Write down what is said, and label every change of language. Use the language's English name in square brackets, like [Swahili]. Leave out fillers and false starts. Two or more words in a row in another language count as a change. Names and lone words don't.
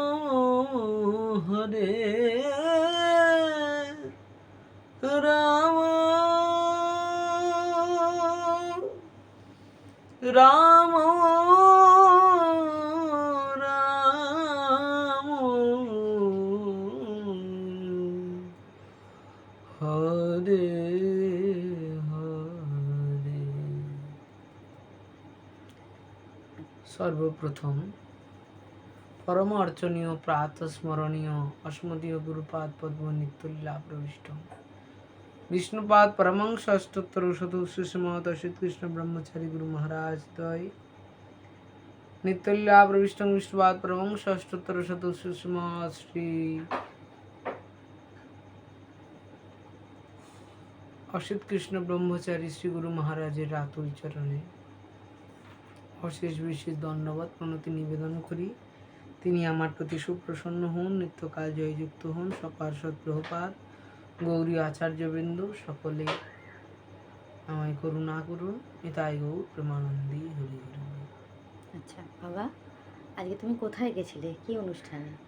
[Sanskrit] हरे राम राम राम हरे हरे। [Bangla] সর্বপ্রথম পরম অর্চনীয় প্রাতঃস্মরণীয় অস্মদীয় গুরুপাদ পদ্ম নিত্যলীলা প্রবিষ্ট বিষ্ণুপাদ পরমংশ অষ্টোত্তর শত সুষমত শ্রীকৃষ্ণ ব্রহ্মচারী গুরু মহারাজ দ্বয় নিত্যলীলা প্রবিষ্ট বিষ্ণুপাদ পরমংশ অষ্টোত্তর শত সুষমত শ্রী অসিত কৃষ্ণ ব্রহ্মচারী শ্রী গুরু মহারাজের রাতুল চরণে অশেষ বিশেষ ধন্যবাদ প্রণতি নিবেদন করি। তিনি আমার প্রতি সুপ্রসন্ন হন, নিত্যকাল জয়যুক্ত হন। সকাল সৎপ্রভুপাদ গৌরী আচার্যবৃন্দ সকলে আমায় করুণা করুন। নিতাই গৌর প্রেমানন্দী হরি হরি। আচ্ছা বাবা, আজকে তুমি কোথায় গেছিলে, কি অনুষ্ঠানে?